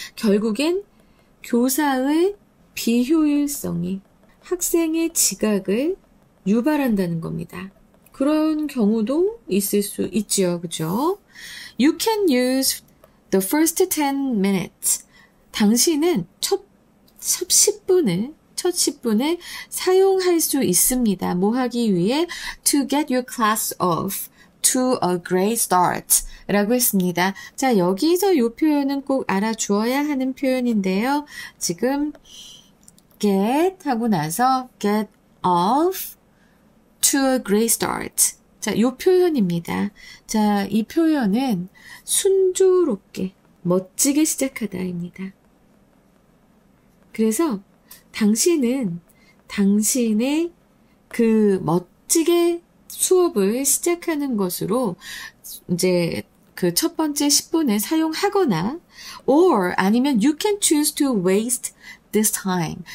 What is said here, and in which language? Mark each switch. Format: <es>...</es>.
<ko>결국엔 교사의 비효율성이 학생의 지각을 유발한다는 겁니다. 그런 경우도 있을 수 있죠. 그죠?</ko> <en>You can use the first 10 minutes.</en> <ko>당신은 첫 10분을 사용할 수 있습니다. 뭐 하기 위해?</ko> <en>To get your class off to a great start</en> <ko>라고 했습니다. 자, 여기서 이 표현은 꼭 알아주어야 하는 표현인데요. 지금</ko> <en>get</en> <ko>하고 나서</ko> <en>get off to a great start.</en> <ko>자, 이 표현입니다. 자, 이 표현은 순조롭게, 멋지게 시작하다입니다. 그래서 당신은 당신의 그 멋지게 수업을 시작하는 것으로 이제 그 첫 번째 10분을 사용하거나</ko> <en>or</en> <ko>아니면</ko> <en>you can choose to waste this time.</en>